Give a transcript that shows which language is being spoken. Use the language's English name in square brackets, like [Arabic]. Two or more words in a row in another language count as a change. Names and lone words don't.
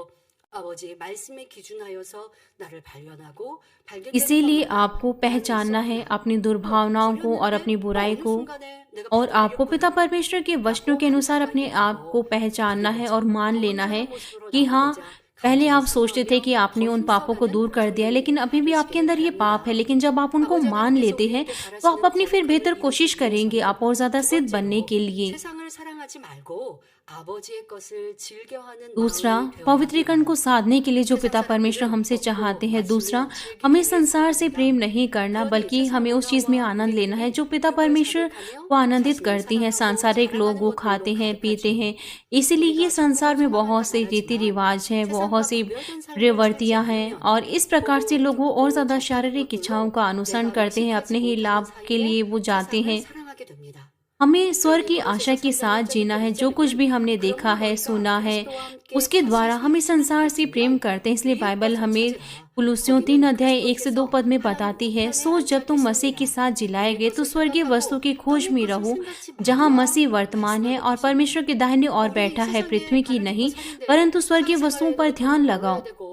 [Hindi] इसीलिए आपको पहचानना है अपनी दुर्भावनाओं को और अपनी बुराई को, और आपको पिता परमेश्वर के वचनों के अनुसार अपने आप को पहचानना है और मान लेना है कि हाँ, पहले आप सोचते थे कि आपने उन पापों को दूर कर दिया, लेकिन अभी भी आपके अंदर ये पाप है। लेकिन जब आप उनको मान लेते हैं तो आप अपनी फिर बेहतर कोशिश करेंगे, आप और ज्यादा सिद्ध बनने के लिए। [Korean] 아버지의 것을 즐겨하는 [Hindi] दूसरा, [Korean] 마음이 되어야 [Hindi] पवित्रीकरण को [Korean] 합니다. [Hindi] साधने के लिए जो पिता परमेश्वर हमसे चाहते हैं। दूसरा, हमें संसार से प्रेम नहीं करना, बल्कि हमें उस चीज़ में आनंद लेना है जो पिता परमेश्वर को आनंदित करती है। सांसारिक लोग वो खाते हैं, पीते हैं, इसीलिए ये संसार में बहुत से रीति रिवाज हैं, बहुत सी प्रवृत्तियाँ हैं, और इस प्रकार से लोग वो और ज़्यादा शारीरिक इच्छाओं का अनुसरण करते हैं, अपने ही लाभ के लिए वो जाते हैं। [Korean] 사랑하게 됩니다. [Hindi] हमें स्वर्ग की आशा के साथ जीना है। जो कुछ भी हमने देखा है, सुना है, उसके द्वारा हमें संसार से प्रेम करते हैं। इसलिए बाइबल हमें कुलुस्सियों 3 अध्याय 1 से 2 पद में बताती है, सो जब तुम मसीह के साथ जिलाए गए तो स्वर्गीय वस्तु की खोज में रहो, जहाँ मसीह वर्तमान है और परमेश्वर के दाहिने ओर बैठा है, पृथ्वी की नहीं परंतु स्वर्गीय वस्तुओं पर ध्यान लगाओ।